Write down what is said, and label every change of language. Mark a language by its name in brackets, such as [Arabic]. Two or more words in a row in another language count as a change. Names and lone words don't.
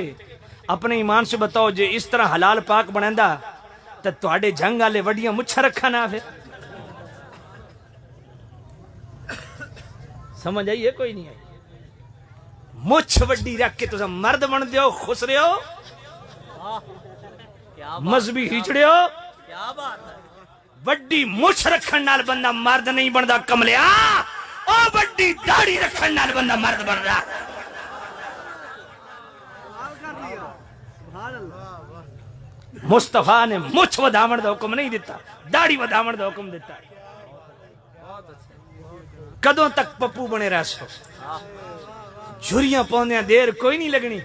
[Urdu] اپنے ایمان سے بتاؤ [Punjabi] جے اس طرح حلال پاک بنیندا تو تواڈے جنگ والے وڈیاں مچھا رکھا نہ پھر. سمجھ آئی ہے؟ کوئی نہیں آئی. مچھ وڈی رکھ کے تو مرد بن دیو، خسرے ہو، مذہبی ہجڑے ہو. وڈی مچھ رکھن نال بندہ مرد نہیں بندا کملیا، او وڈی داڑھی رکھن نال بندہ مرد بن رہا. مصطفیٰ نے مچھ وداون دا حکم نہیں دیتا، داڑھی وداون دا حکم دیتا. کدوں تک پپو بنے رہ سو، جھریاں پوندیاں دیر کوئی نہیں لگنی.